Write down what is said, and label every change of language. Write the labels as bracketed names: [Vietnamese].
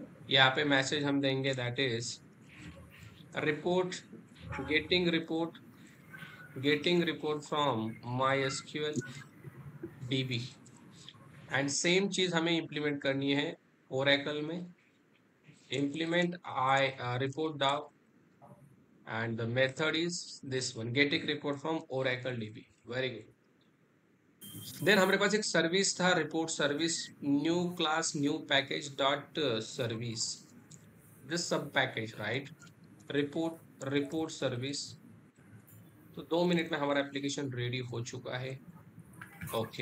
[Hindi] यहाँ पे मैसेज हम देंगे, [English] That is report, getting report, getting report from my SQL DB. And same [Hindi] चीज हमें इम्प्लीमेंट करनी है ओरेकल में. [English] implement report DAO, and the method is this one, getting report from Oracle DB. Very good. [Hindi] Then हमारे पास एक service था, report service, [English] New class new package dot service. This सब package, right? Report service. [Hindi] तो 2 minute में हमारा application ready हो चुका है. ओके.